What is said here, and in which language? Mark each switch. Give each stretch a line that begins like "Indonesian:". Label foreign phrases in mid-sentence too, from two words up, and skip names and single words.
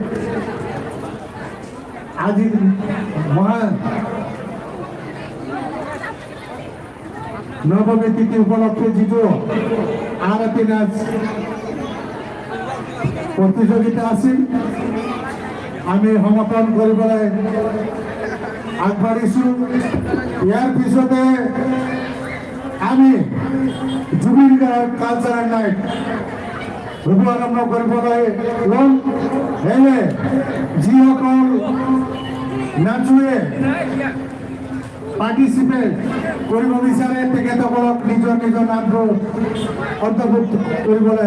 Assamese: আজি নৱমী তিথি উপলক্ষে যিটো আৰতি নাচ প্ৰতিযোগিতা আছিল আমি সমাপন কৰিবলৈ আগবাঢ়িছো ইয়াৰ পিছতে আমি জুবিন গাৰ্গ
English: cultural night
Assamese: শুভাৰম্ভ কৰিবলৈ ল'ম এনে যিসকল নাচুৱে পাৰ্টিচিপেট কৰিব বিচাৰে তেখেতসকলক নিজৰ নিজৰ নামটো অন্তৰ্ভুক্ত কৰিবলৈ